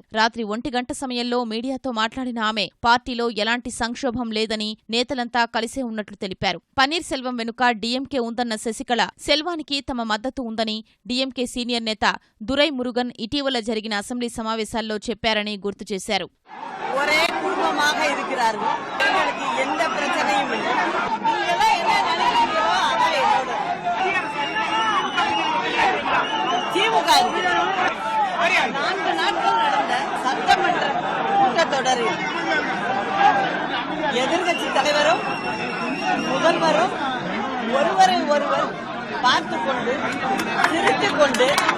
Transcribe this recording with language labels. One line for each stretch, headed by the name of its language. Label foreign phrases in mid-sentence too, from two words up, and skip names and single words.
Telugu: రాత్రి 1 గంట సమయంలో మీడియాతో మాట్లాడిన ఆమె పార్టీలో ఎలాంటి సంక్షోభం లేదని, నేతలంతా కలిసే ఉన్నట్లు తెలిపారు. పన్నీర్ సెల్వం వెనుక డీఎంకే ఉందన్న శశికళ సెల్వానికి తమ మద్దతు ఉందని డీఎంకే సీనియర్ నేత దురై మురుగన్ ఇటీవల జరిగిన అసెంబ్లీ సమావేశాల్లో చెప్పారని గుర్తు చేశారు.
Tamil: சட்டமன்ற கூட்டத்தொடரில் எதிர்கட்சி தலைவரும் முதல்வரும் ஒருவரை ஒருவர் பார்த்துக் கொண்டு சிரித்துக் கொண்டு